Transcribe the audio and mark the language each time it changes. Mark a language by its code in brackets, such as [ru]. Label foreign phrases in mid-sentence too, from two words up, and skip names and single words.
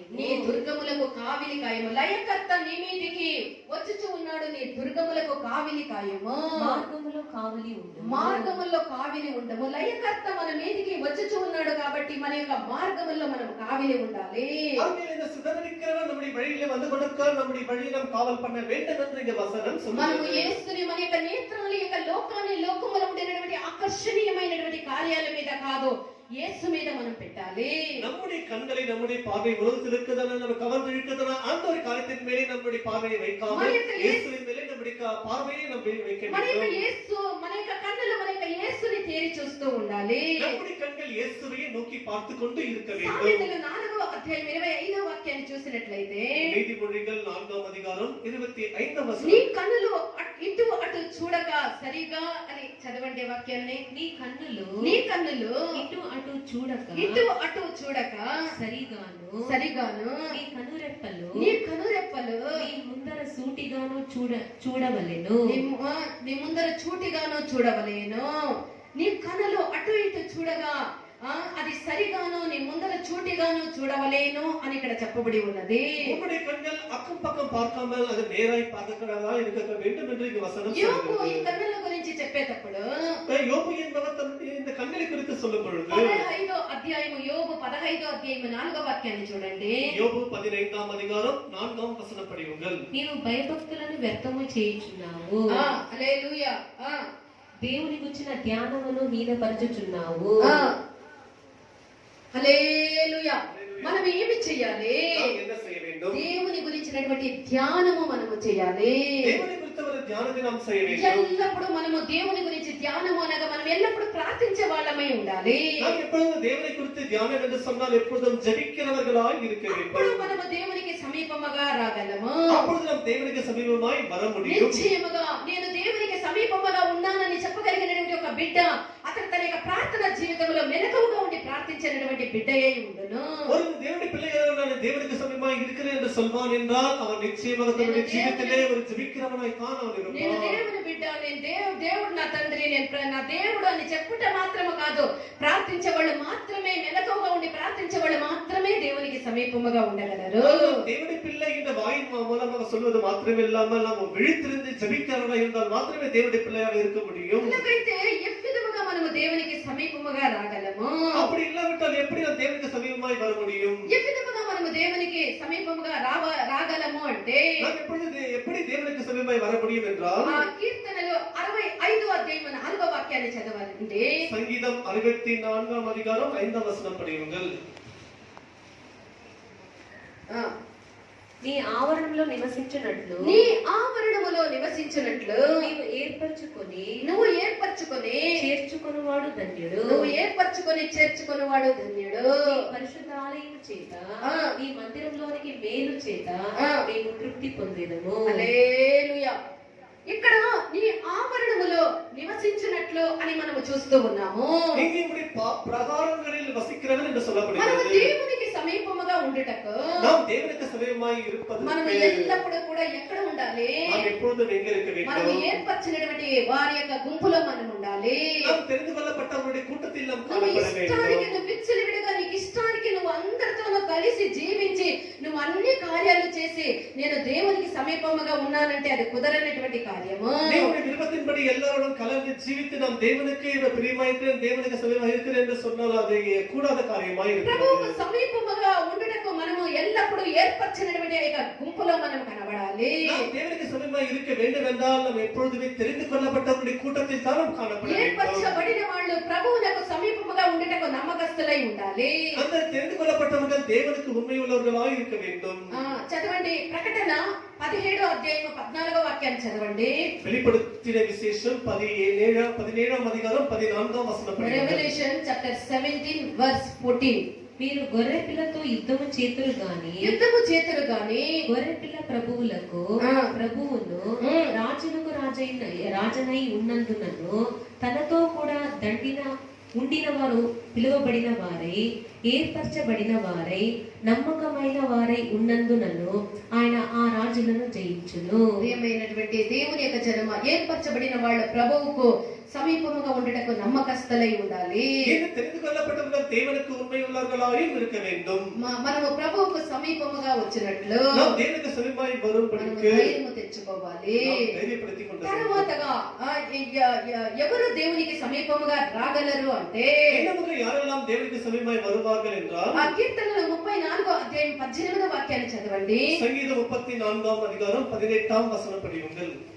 [te] నీ దుర్గములకు కావిలి కాయము. లయకర్త నీ మీదికి వచ్చుచూ ఉన్నాడు. నీ దుర్గములకు కావిలి కాయము. మార్గములో కావలి ఉండు. మార్గముల్లో కావిలి ఉండము. లయకర్త మన మీదికి వచ్చుచూ ఉన్నాడు కాబట్టి మన యొక్క మార్గముల్లో మనం కావిలి ఉండాలి. [ta] ஆகையால் இந்த சிதறடிக்கிறவன் நம்முடைய வழியிலே வந்து கொடுக்க நம்முடைய வழியை நாம் காவல் பண்ண வேண்டும் என்று இந்த வசனம் [te] మనము [ta] சொல்லுகிறது. [te] యేసుని మన యొక్క నేత్రాల యొక్క లోకములో ఉండేటువంటి ఆకర్షణీయమైనటువంటి కార్యాల మీద కాదు, యేసు మీద మనం పెట్టాలి. [ta] நம்முடைய கண்களை நம்முடைய பார்வை உலகத்தில் இருக்கிறதான நம்ம கவர்ந்து இருக்கிறதான அந்த ஒரு காரியத்தின் மேலே நம்முடைய பார்வையை வைக்காமல் இயேசுவின் மேலே நம்முடைய பார்வையை நம்ம வைக்க [te] మన యొక్క [ta] வேண்டும். [te] యేసు, మన యొక్క కన్నులు మన యొక్క యేసుని తేరి చూస్తూ ఉండాలి. [ta] நம்முடைய கண்கள் இயேசுவையே நோக்கி பார்த்து கொண்டு இருக்க வேண்டும். [te] సామెతలు 4వ అధ్యాయం 25వ వాక్యాన్ని చూసినట్లయితే [ta] நீதிமொழிகள் 4ஆம் அதிகாரம் 25ஆம் [te] నీ [ta] வசனம். [te] కన్నులు ఇటు అటు చూడక సరిగా అని చదవండి వాక్యాన్ని. నీ కన్నులు నీ కన్నులు ఇటు అటు చూడక ఇటు అటు చూడక సరిగాను సరిగాను నీ కనురెప్పలు నీ కనురెప్పలు నీ ముందర సూటిగాను చూడవలెను. నీ ముందర చూటిగాను చూడవలేను. నీ కనులు అటు ఇటు చూడగా అది సరిగాను నీ ముందర చూటిగాను చూడవలేను అని ఇక్కడ చెప్పబడి ఉన్నది. [ta] உம்முடைய கண்கள் அக்கம் பக்கம் பார்க்காமல் அது நேராய் பார்க்கிறதா இருக்க வேண்டும் என்று இந்த வசனம் [te] యోబు ఈ [ta] சொல்கிறது. [te] కన్నుల గురించి చెప్పేటప్పుడు [ta] யோபு என்பவர் தன்னுடைய இந்த கண்களை குறித்து சொல்லும் பொழுது [te] 15వ అధ్యాయము యోబు 15వ అధ్యాయము 4వ వాక్యాన్ని చూడండి. [ta] யோபு 15ஆம் அதிகாரம் 4ஆம் வசனம் படியுங்கள். [te] నీవు భయభక్తులను వ్యర్థము చేయుచున్నావు. హల్లెలూయా. దేవుని గుచ్చిన ధ్యానమును హీనపరచుచున్నావు. హల్లెలూయా. మనం ఏమి చేయాలి? [ta] நாம் என்ன செய்ய வேண்டும்? [te] దేవుని గురించినటువంటి ధ్యానము మనము చేయాలి. [ta] தேவனை குறித்த ஒரு தியானத்தை நாம் செய்ய வேண்டும். [te] ఎల్లప్పుడూ మనము దేవుని గురించి ధ్యానము అనగా మనం ఎల్లప్పుడూ ప్రార్థించే వాళ్ళమై ఉండాలి. [ta] நாம் எப்பொழுதும் தேவனை குறித்து தியானம் என்று சொன்னால் எப்பொழுதும் ஜெபிக்கிறவர்களாய் இருக்க [te] అప్పుడు [ta] வேண்டும். [te] మనము దేవునికి సమీపముగా రాగలము. [ta] அப்பொழுது நாம் தேவனுக்கு சமீபமாய் வர முடியும். [te] నిశ్చయముగా నేను దేవునికి సమీపముగా ఉన్నానని చెప్పగలిగినటువంటి ఒక బిడ్డ అతను తన యొక్క ప్రార్థన జీవితంలో మెలకువగా ఉండి ప్రార్థించినటువంటి బిడ్డయే ఉండును. [ta] ஒரு தேவனுடைய பிள்ளையாக நான் தேவனுக்கு சமீபமாய் இருக்கிறேன் என்று சொல்வான் என்றால் அவன் நிச்சயமாக தன்னுடைய ஜீவிதத்திலே ஒரு ஜெபிக்கிறவனாய் தான் அவன் [te] నేను [ta] இருப்பான். [te] దేవుని బిడ్డ, నేను దేవుడు నా తండ్రి, నేను నా దేవుడు అని చెప్పుట మాత్రమే కాదు, ప్రార్థించే వాళ్ళు మాత్రమే, మెలకువగా ఉండి ప్రార్థించే వాళ్ళు మాత్రమే దేవునికి సమీపముగా ఉండగలరు. [ta] தேவனுடைய பிள்ளை என்ற வாயின் மூலமாக சொல்வது மாத்திரமே இல்லாமல் நாம் விழித்திருந்து ஜெபிக்கிறவனாய் இருந்தால் மாத்திரமே தேவனுடைய பிள்ளையாக இருக்க முடியும். [te] ఎందుకైతే ఎవ్విధముగా మనము దేవునికి సమీపముగా రాగలము. [ta] அப்படி இல்லாவிட்டால் எப்படி நாம் தேவனுக்கு சமீபமாய் வர முடியும்? [te] ఎవ్విధముగా మనము దేవునికి సమీపముగా రాగలము అంటే [ta] நாம் எப்படி தேவனுக்கு சமீபமாய் வர முடியும் என்றால் [te] కీర్తనలు 65వ అధ్యాయం 4వ వాక్యాన్ని చదవండి. [ta] சங்கீதம் 64ஆம் அதிகாரம் 5ஆம் வசனம் படியுங்கள். [te] నీ ఆవరణంలో నివసించినట్లు నీ ఆవరణములో నివసించినట్లు నీవు ఏర్పరచుకొని చేర్చుకొనువాడు ధన్యుడు. నువ్వు ఏర్పరచుకొని చేర్చుకొనువాడు ధన్యుడు. నీ పరిశుద్ధాలయం చేత నీ మందిరంలోనికి మేలు చేత మేము తృప్తి పొందేదము. హల్లెలూయా. ఇక్కడ నీ ఆవరణములో నివసించినట్లు అని మనము చూస్తూ ఉన్నాము. [ta] இங்கே உடைய பிரகாரங்களில் வசிக்கிறவன் என்று [te] మనము [ta] சொல்லப்படுகிறது. [te] దేవునికి సమీపముగా ఉండుటకు [ta] நாம் தேவனுக்கு சமீபமாய் இருப்பது [te] మనము ఎల్లప్పుడూ కూడా ఎక్కడ ఉండాలి? [ta] நாம் எப்பொழுதும் எங்கே இருக்க [te] మనము [ta] வேண்டும்? [te] ఏర్పరిచినటువంటి వారి యొక్క గుంపులో మనం ఉండాలి. [ta] நாம் தெரிந்து கொள்ளப்பட்டவருடைய கூட்டத்தில் நாம் [te] నువ్వు [ta] காணப்பட [te] ఇష్టానికి [ta] வேண்டும். [te] నువ్వు విచ్చలవిడిగా నీకు ఇష్టానికి నువ్వు అందరితోనూ కలిసి జీవించి నువ్వు అన్ని కార్యాలు చేసి నేను దేవునికి సమీపముగా ఉన్నానంటే అది కుదరనటువంటి కార్యము. [ta] தேவனுடைய விருப்பத்தின்படி எல்லாரோடும் கலந்து ஜீவித்து நாம் தேவனுக்கு பிரியமாயிருக்கிறேன் தேவனுக்கு சமீபமாக இருக்கிறேன் என்று சொன்னால் அது கூடாத காரியமாய் [te] ప్రభువుకు [ta] இருக்கிறது. [te] సమీపముగా ఉండుటకు మనము ఎల్లప్పుడూ ఏర్పరిచినటువంటి యొక్క గుంపులో మనం కనబడాలి. [ta] நாம் தேவனுக்கு சமீபமாக இருக்க வேண்டும் என்றால் நாம் எப்பொழுதுமே தெரிந்து கொள்ளப்பட்டவருடைய கூட்டத்தில் தான் நாம் காணப்பட வேண்டும். [te] ఏర్పరచబడిన వాళ్ళు ప్రభువునకు సమీపముగా ఉండుటకు నమ్మకస్తులై ఉండాలి. [ta] அந்த தெரிந்து கொள்ளப்பட்டவர்கள் தேவனுக்கு உண்மையுள்ளவர்களாய் இருக்க வேண்டும். [te] చదవండి ప్రకటన 17వ అధ్యాయం 14వ వాక్యాన్ని చదవండి. [ta] வெளிப்படுத்தின விசேஷம் 17ஆம் அதிகாரம் 14ஆம் வசனம் படியுங்கள். [en] Revelation chapter 17 verse 14. [te] మీరు గొర్రె పిల్లతో యుద్ధము చేతురు గాని యుద్ధము చేతురు గాని గొర్రె పిల్ల ప్రభువులకు ప్రభువును రాజులకు రాజనై ఉన్నందునను తనతో కూడా ఉండిన వారు పిలువబడిన వారై ఏర్పరచబడిన వారై నమ్మకమైన వారై ఉన్నందునను ఆయన ఆ రాజులను జయించును. ప్రియమైనటువంటి దేవుని యొక్క జనమ ఏర్పరచబడిన వాళ్ళ ప్రభువుకు సమీపముగా ఉండుటకు నమ్మకస్తులై ఉండాలి. [ta] தெரிந்து கொள்ளப்பட்டவர்கள் தேவனுக்கு உண்மையுள்ளவர்களாயும் இருக்க வேண்டும். [te] మనము ప్రభువుకు సమీపముగా వచ్చినట్లు [ta] நாம் தேவனுக்கு சமீபமாய் வரும்படிக்கு [te] ధైర్యము తెచ్చుకోవాలి. ధైర్యపడితికొండ తర్వాతగా ఎవరు దేవునికి సమీపముగా రాగలరు అంటే [ta] இன்னமும் யாரெல்லாம் தேவனுக்கு சமீபமாய் வருவார்கள் என்றால் [te] ఆ కీర్తనలు 34వ అధ్యాయం 18వ వాక్యాన్ని చదవండి. [ta] సంగీతం 34ఆம் அதிகாரம் 18ஆம் வசனம் படியுங்கள்.